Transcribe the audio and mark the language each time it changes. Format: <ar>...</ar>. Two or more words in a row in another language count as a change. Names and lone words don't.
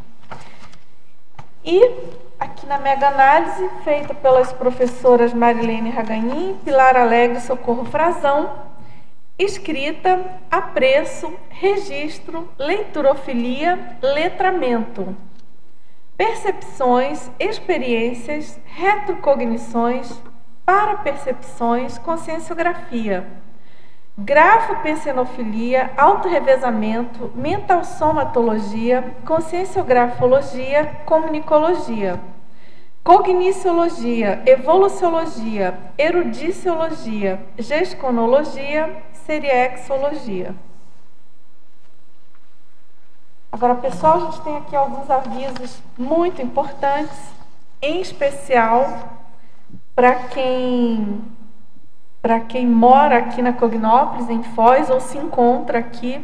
<pt>E aqui na mega-análise, feita pelas professoras Marilene Raganin, Pilar Alegre e Socorro Frazão, escrita, apreço, registro, leiturofilia, letramento, percepções, experiências, retrocognições, parapercepções, conscienciografia, grafopensenofilia, autorrevezamento, mentalsomatologia, conscienciografologia, comunicologia, cogniciologia, evoluciologia, erudiciologia, gesconologia, seriexologia. Agora, pessoal, a gente tem aqui alguns avisos muito importantes, em especial para quem para quem mora aqui na Cognópolis, em Foz, ou se encontra aqui.</pt>